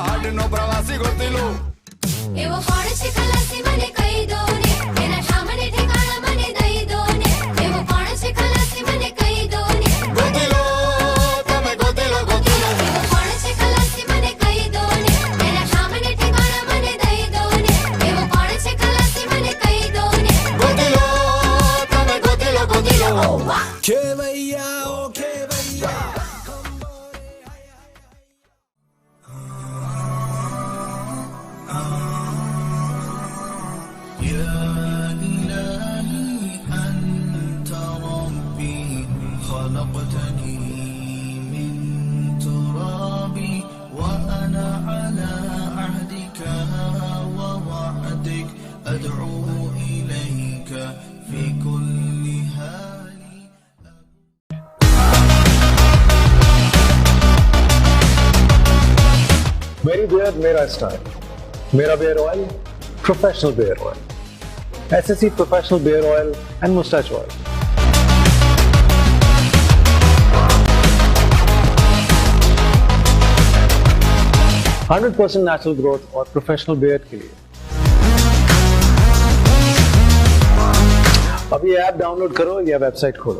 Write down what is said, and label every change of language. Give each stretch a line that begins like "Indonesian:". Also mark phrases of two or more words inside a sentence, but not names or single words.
Gujarati: એનો પ્રવાસી ગોતી લો એવો કોણ છે ખલાસી મને કહી દો ને એના સામને ઠેકાણા મને દઈ દો ને એવો કોણ છે ખલાસી મને કહી દો ને ગોતી લો તમે ગોતી લો એવો કોણ છે ખલાસી મને કહી દો ને એના સામને ઠેકાણા મને દઈ દો ને એવો કોણ છે ખલાસી મને કહી દો ને ગોતી લો તમે ગોતી લો ખેવૈયા ઓ ખેવૈયા.
Arabic: يا إلهي أنت ربي خلقتني من تراب وأنا على عهدك ووعدك أدعو إليك في كل حال
English: मेरी beard मेरा style, मेरा beer oil professional beer oil, SSC professional beer oil and mustache oil।
Hindi: %100%
English: natural growth
Hindi: और
English: professional beard
Hindi: के लिए अब ये
English: app download
Hindi: करो या वेबसाइट खोलो।